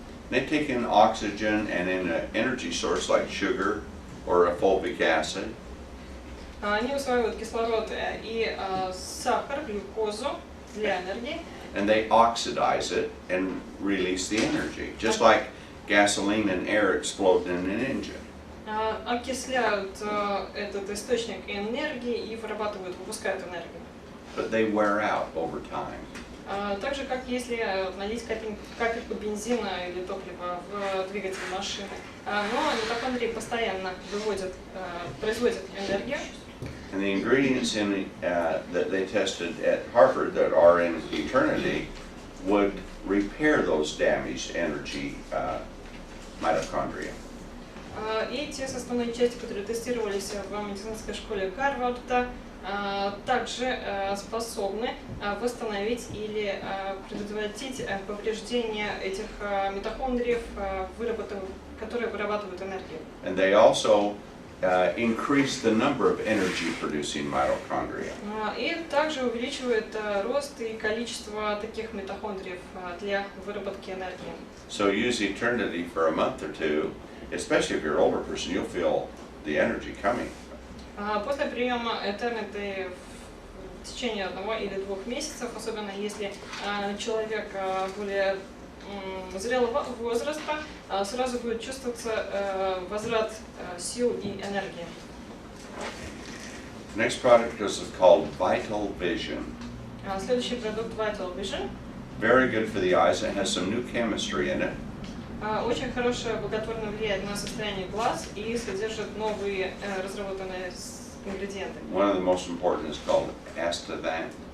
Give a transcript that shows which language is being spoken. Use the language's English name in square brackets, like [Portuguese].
[English] They take in oxygen and in an energy source like sugar or a fulvic acid. [Russian] Они усваивают кислород и сахар, глюкозу для энергии. [English] And they oxidize it and release the energy, just like gasoline and air explode in an engine. [Russian] Окисляют этот источник энергии и выпускают энергию. [English] But they wear out over time. [Russian] Так же, как если налить капельку бензина или топлива в двигатель машины. Но митохондрии постоянно производят энергию. [English] And the ingredients in that they tested at Harvard that are in Eternity would repair those damaged energy mitochondria. [Russian] И те составные части, которые тестировались в медицинской школе Гарварда, также способны восстановить или предотвратить повреждение этих митохондриев, которые вырабатывают энергию. [English] And they also increase the number of energy-producing mitochondria. [Russian] И также увеличивает рост и количество таких митохондриев для выработки энергии. [English] So use Eternity for a month or two, especially if you're an older person, you'll feel the energy coming. [Russian] После приема Eternity в течение 1 или 2 месяцев, особенно если человек более зрелого возраста, сразу будет чувствоваться возврат сил и энергии. [English] Next product is called Vital Vision. [Russian] Следующий продукт Vital Vision. [English] Very good for the eyes. It has some new chemistry in it. [Russian] Очень хорошее, благотворно влияет на состояние глаз и содержит новые разработанные ингредиенты. [English] One of the most important is called astaxanthin.